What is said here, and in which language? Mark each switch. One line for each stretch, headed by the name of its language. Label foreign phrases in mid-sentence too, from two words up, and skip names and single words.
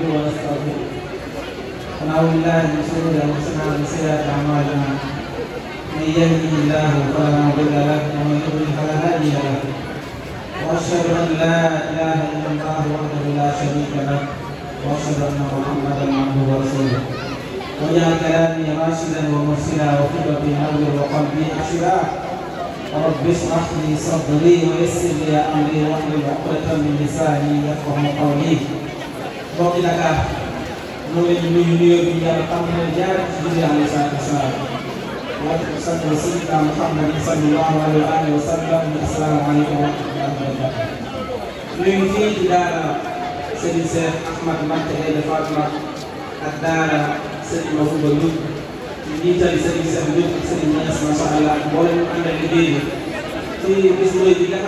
Arabic: ونستغفره ونعوذ بالله من شرور أنفسنا ومن سيئات أعمالنا من يهده الله فلا مضل له ومن يضلل فلا هادي له وأشهد أن لا إله إلا الله وحده لا شريك له وأشهد أن محمدا عبده ورسوله واجعل كلامي راشدا ومرشدا وفكرتي نور وقلبي أرشدا رب اشرح لي صدري ويسر لي أمري واحلل عقدة من لساني يفقهوا قولي
Wolof: mbokk yi Dakar ñoo leen di nuyu nuyoo bi yàlla tàmbali jaar ci Jibril
Arabic: عليه الصلاة والسلام
Wolof: wàcc ko sant Sayyidina Muhammad
Arabic: صلى الله عليه وسلم السلام عليكم ورحمة الله وبركاته
Wolof: ñu ngi fii ci daara Serigne Cheikh Ahmad Mbacké Gaïndé Fatma ak daara Serigne Mafouba Ndour ci njiital Serigne Cheikh Ndour ak Serigne Niass
Arabic: ما شاء الله
Wolof: mboolem ñu àndal liggéey bi ci bis bu rëy bi nga xam